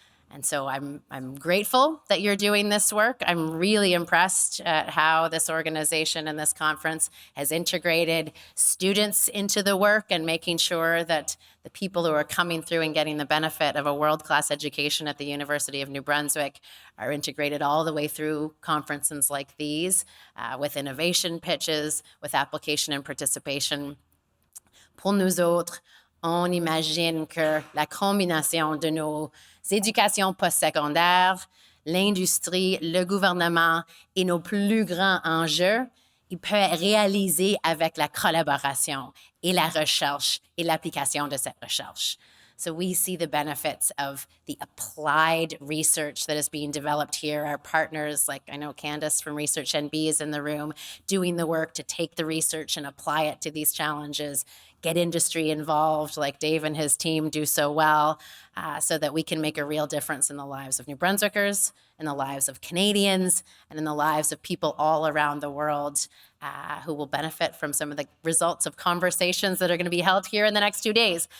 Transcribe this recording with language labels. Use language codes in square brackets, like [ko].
[en] And so I'm grateful that you're doing this work. I'm really impressed at how this organization and this conference has integrated students into the work and making sure that the people who are coming through and getting the benefit of a world-class education at the University of New Brunswick are integrated all the way through conferences like these with innovation pitches, with application and participation. [fr] Pour nous autres, on imagine que la combinaison de nos éducations postsecondaires, l'industrie, le gouvernement et nos plus grands enjeux, il peut être réalisé avec la collaboration et la recherche et l'application de cette recherche. [en] So we see the benefits of the applied research that is being developed here. Our partners, like I know Candace from Research NB is in the room, doing the work to take the research and apply it to these challenges, get industry involved like Dave and his team do so well, so that we can make a real difference in the lives of New Brunswickers, in the lives of Canadians, and in the lives of people all around the world who will benefit from some of the results of conversations that are going to be held here in the next 2 days.